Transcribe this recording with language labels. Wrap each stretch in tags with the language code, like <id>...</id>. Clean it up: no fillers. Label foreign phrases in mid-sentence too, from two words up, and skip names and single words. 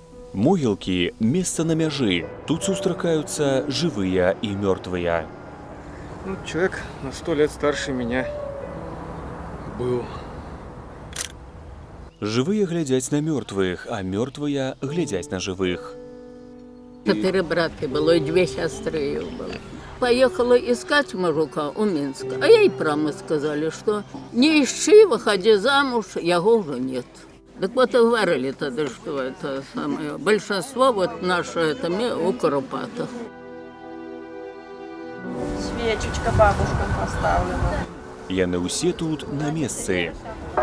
<be>Могілкі – месца на мяжы. Тут сустракаюцца жывыя і мёртвыя. Ну,</be> <ru>человек на 100 лет старше меня был.</ru> <be>Жывыя глядзяць на мёртвых, а мёртвыя глядзяць на жывых.</be> <ru>4 браты было и 2 сестры было. Поехала искать мужика у Минска. А ей прямо сказали, что не ищи, выходи замуж, его уже нет. Так вот и говорили тогда, что это самое. Большинство вот наше это у Куропатах. Свечечка бабушкам поставлена.</ru> <be>Яны ўсе тут на месцы.</be>